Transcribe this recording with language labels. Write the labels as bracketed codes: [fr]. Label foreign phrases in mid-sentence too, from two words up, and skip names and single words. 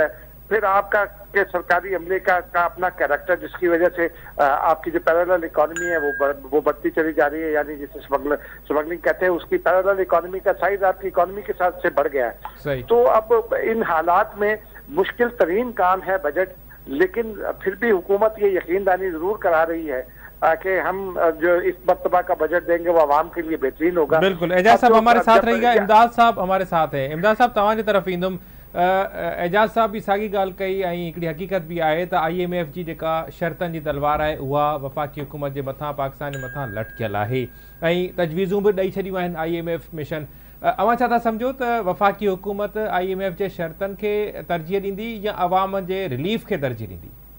[ur] پھر آپ کا سرکاری عملے کا اپنا کیریکٹر, جس کی وجہ سے آپ کی جو [en] parallel economy [ur] ہے وہ بڑھتی چلی جا رہی ہے, یعنی جسے اسمگلنگ کہتے ہیں, اس کی [en] parallel economy [ur] کا سائز آپ کی اکانومی کے ساتھ سے بڑھ گیا ہے. تو اب ان حالات میں مشکل ترین کام ہے بجٹ, لیکن پھر بھی حکومت یہ یقین دہانی ضرور کرا رہی ہے کہ ہم جو اس مرتبہ کا بجٹ دیں گے وہ عوام کے لیے بہترین ہوگا. بالکل, اعجاز صاحب ہمارے ساتھ رہی گا, امداد صاحب ہمارے ساتھ ہیں. [sd] امداد صاحب तव्हांजी तरफ़ ईंदुमि. एजाज़ साहब भी साॻी ॻाल्हि कई ऐं हिकिड़ी हक़ीक़त बि आहे त IMF जी जेका शर्तनि जी तलवार आहे उहा वफ़ाक़ी हुकूमत जे मथां, पाकिस्तान जे मथां लटकियल आहे ऐं तजवीज़ूं बि ॾेई छॾियूं आहिनि IMF मिशन. अवां छा था सम्झो त वफ़ाक़ी हुकूमत IMF जे शर्तनि खे तरजीह ॾींदी या अवाम जे रिलीफ खे तरजीह ॾींदी?